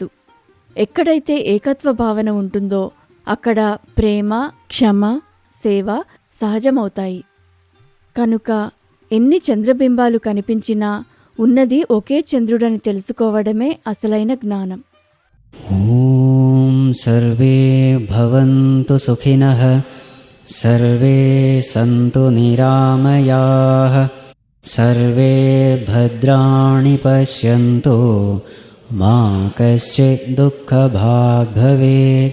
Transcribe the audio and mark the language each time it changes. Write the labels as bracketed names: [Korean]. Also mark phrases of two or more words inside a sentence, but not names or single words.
[Telugu] ఎక్కడైతే ఏకత్వ భావన ఉంటుందో అక్కడ ప్రేమ, క్షమ, సేవ సహజమవుతాయి. కనుక ఎన్ని చంద్రబింబాలు కనిపించినా ఉన్నది ఒకే చంద్రుడని తెలుసుకోవడమే అసలైన జ్ఞానం. [Sanskrit] ॐ सर्वे भवन्तु सुखिनः, सर्वे सन्तु निरामयाः, सर्वे भद्राणि पश्यन्तु, मा कश्चित् दुःखभाग् भवेत्.